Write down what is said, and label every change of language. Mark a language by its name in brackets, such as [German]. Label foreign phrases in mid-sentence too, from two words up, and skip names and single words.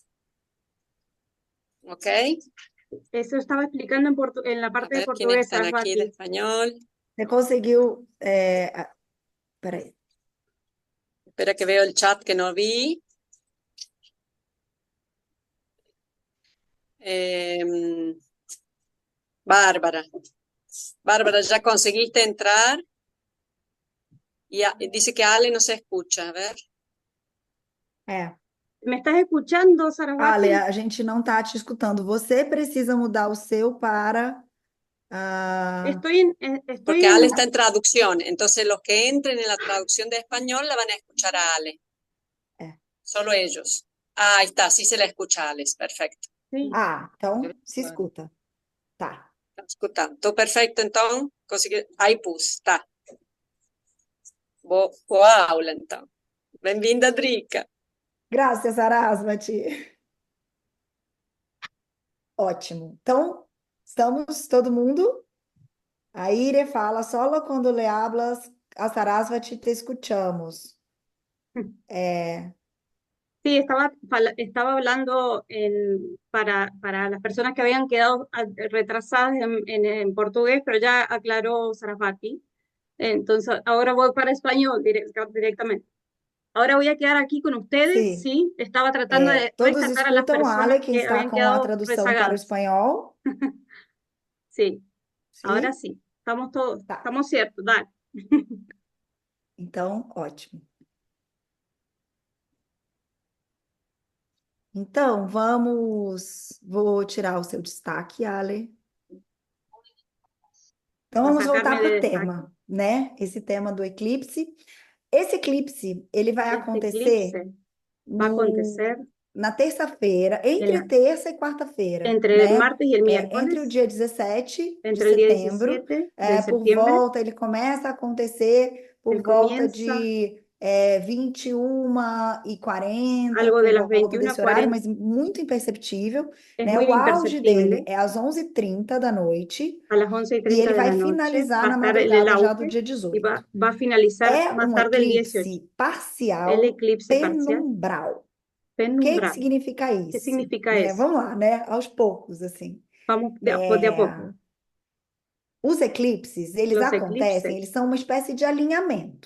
[Spanish] ¿Ok? Eso estaba explicando en la A parte de ver quiénes portugués, están aquí de Sarasvati. español. [Portuguese] você conseguiu. Peraí. [Spanish] Espera que veo el chat que no vi. Bárbara. Bárbara, ¿ya conseguiste entrar? Y dice que Ale no se escucha. A ver. [Portuguese] É. [Spanish] ¿Me estás escuchando, Ale, Sarasvati? [Portuguese] a gente não está te escutando. Você precisa mudar o seu para. ah, [Spanish] Estoy Porque Ale en... está en traducción, entonces los que entren en la traducción de español la van a escuchar a Ale, [Portuguese] é. [Spanish] solo ellos. Ah, ahí está, sí se la escucha a Ale, perfecto. Sí. [Portuguese] Então se escuta. Tá. [Spanish] Está escuchando. Todo perfecto, entonces, ahí puse, está. [Portuguese] Boa aula, então. Bem-vinda, Drica. Graças, Sarasvati. Ótimo. Então, estamos todo mundo. A Ire fala, [Spanish] solo quando le hablas a Sarasvati te escuchamos. Sí, estaba hablando para las personas que habían quedado retrasadas en portugués, pero ya aclaró Sarasvati. Entonces, ahora voy para español directamente. Ahora voy a quedar aquí con ustedes, [Portuguese] Sim. [Spanish] sí. Estaba tratando de [Portuguese] Todos [Spanish] rescatar a las [Portuguese] escutam a [Spanish] personas [Portuguese] Ale, quem [Spanish] que está habían [Portuguese] com a [Spanish] quedado [Portuguese] tradução para o [Spanish] rezagadas. [Portuguese] espanhol. [Spanish] Sí, ahora [Portuguese] Sim? [Spanish] sí. Estamos todos, [Portuguese] Tá. [Spanish] estamos ciertos, dale. [Portuguese] Então, ótimo. Então, vou tirar o seu destaque, Ale. Então, [Spanish] Va a [Portuguese] vamos voltar [Spanish] sacarme [Portuguese] para [Spanish] de [Portuguese] o [Spanish] destaque. [Portuguese] tema, né? Esse tema do eclipse. Esse eclipse, ele vai [Spanish] Este [Portuguese] acontecer [Spanish] eclipse va a [Portuguese] no, acontecer na terça-feira, [Spanish] en [Portuguese] entre [Spanish] la- [Portuguese] terça e quarta-feira, [Spanish] entre el [Portuguese] né? [Spanish] martes y el [Portuguese] Entre o [Spanish] miércoles, [Portuguese] dia 17 de [Spanish] entre el día [Portuguese] setembro, [Spanish] 17 de [Portuguese] por [Spanish] septiembre. [Portuguese] volta, ele começa a acontecer por [Spanish] Él [Portuguese] volta [Spanish] comienza [Portuguese] de 21h40, [Spanish] algo de [Portuguese] por [Spanish] las [Portuguese] volta [Spanish] 21 a [Portuguese] desse horário, [Spanish] 40. [Portuguese] mas muito imperceptível, [Spanish] Es [Portuguese] né? [Spanish] muy [Portuguese] O auge dele [Spanish] imperceptible. [Portuguese] é às 11h30 da noite, [Spanish] A las 11 y [Portuguese] e [Spanish] 30 [Portuguese] ele [Spanish] de [Portuguese] vai [Spanish] la noche [Portuguese] finalizar [Spanish] va a [Portuguese] na [Spanish] estar el [Portuguese] madrugada já do [Spanish] auge [Portuguese] dia [Spanish] y [Portuguese] 18. [Spanish] va a finalizar [Portuguese] É [Spanish] más [Portuguese] um [Spanish] tarde el 18. [Portuguese] eclipse [Spanish] El [Portuguese] parcial [Spanish] eclipse parcial [Portuguese] penumbral. O que [Spanish] penumbral. [Portuguese] significa [Spanish] ¿Qué [Portuguese] isso? [Spanish] significa [Portuguese] Né? [Spanish] eso? [Portuguese] Vamos lá, né? Aos poucos, assim. [Spanish] Vamos de a poco. [Portuguese] Os eclipses, eles [Spanish] Los [Portuguese] acontecem, [Spanish] eclipses [Portuguese] eles são uma espécie de alinhamento,